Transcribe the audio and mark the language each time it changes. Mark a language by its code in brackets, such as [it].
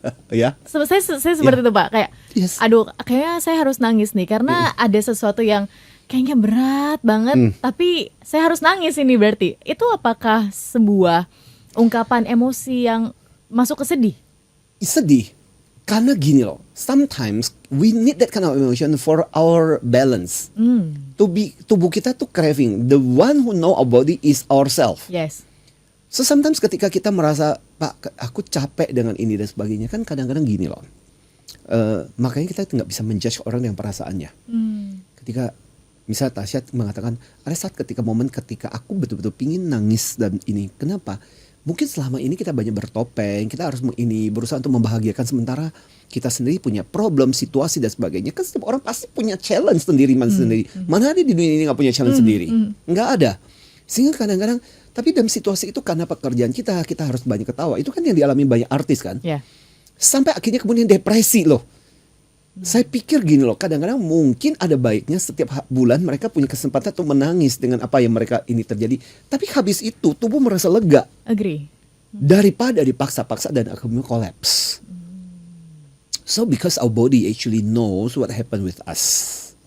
[id] Ya. Saya seperti itu Pak, kayak, [en] Yes. [id] aduh, kayaknya saya harus nangis nih karena ada sesuatu yang kayaknya berat banget, tapi saya harus nangis ini berarti. Itu apakah sebuah ungkapan emosi yang masuk ke sedih? Sedih karena gini loh, [en] sometimes we need that kind of emotion for our balance. [id] Tubuh kita tuh [en] craving. The one who know our body is ourselves. Yes. So sometimes [id] ketika kita merasa, Pak, aku capek dengan ini dan sebagainya, kan kadang-kadang gini loh. Makanya kita nggak bisa menjudge orang dengan perasaannya. Ketika misalnya Tasya mengatakan, ada saat momen ketika aku betul-betul pingin nangis dan ini. Kenapa? Mungkin selama ini kita banyak bertopeng, kita harus berusaha untuk membahagiakan, sementara kita sendiri punya problem, situasi dan sebagainya. Kan setiap orang pasti punya challenge sendiri. Mana ada di dunia ini nggak punya challenge sendiri? Nggak ada. Sehingga kadang-kadang, tapi dalam situasi itu karena pekerjaan kita harus banyak ketawa. Itu kan yang dialami banyak artis kan. Ya. Sampai akhirnya kemudian depresi loh. Saya pikir gini loh, kadang-kadang mungkin ada baiknya setiap bulan mereka punya kesempatan untuk menangis dengan apa yang mereka ini terjadi. Tapi habis itu tubuh merasa lega [en] Agree. [id] daripada dipaksa-paksa dan akhirnya collapse. [en] So because our body actually knows what happened with us.